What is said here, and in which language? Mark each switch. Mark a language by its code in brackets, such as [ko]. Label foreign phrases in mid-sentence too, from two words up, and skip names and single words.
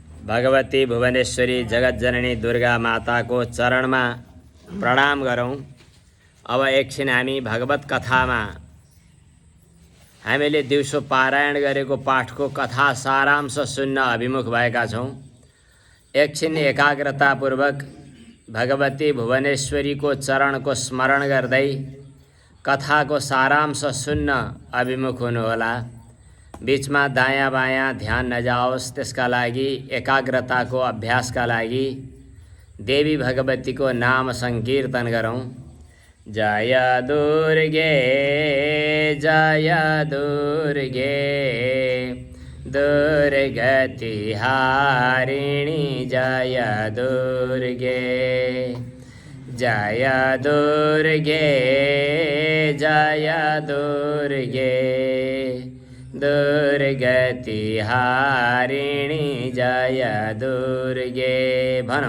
[ne] भगवती भुवनेश्वरी जगतजननी दुर्गा माता [hi] को चरण में [ne] प्रणाम गरौँ। अब एकछिन हामी भगवत कथा में हामीले दिउँसो पारायण गरेको पाठको कथा सारांश सुन्न अभिमुख भएका छौँ। एकछिन एकाग्रतापूर्वक भगवती भुवनेश्वरी को चरण को स्मरण गर्दै कथा को सारांश सुन्न अभिमुख हुनुहोला। बीच में दायाँ बायाँ ध्यान नजाओस्, त्यसका लागि एकाग्रता को अभ्यास का लागि देवी भगवती को नाम संकीर्तन गरौँ। [sa] जय दुर्गे जय दुर्गे दुर्गति हारिणी जय दुर्गे जय दुर्गे जय दुर्गे दुर्गति हारिणी जय दुर्गे भनौँ।